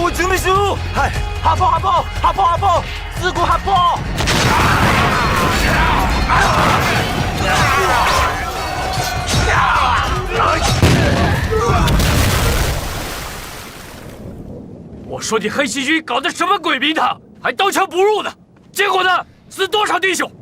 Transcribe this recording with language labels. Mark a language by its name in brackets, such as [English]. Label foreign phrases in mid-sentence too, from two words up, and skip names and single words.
[Japanese] 秘書。はい発砲発砲発砲発砲すぐ発砲。 [Chinese] 我说你黑旗军搞的什么鬼名堂，还刀枪不入呢？结果呢，死多少弟兄？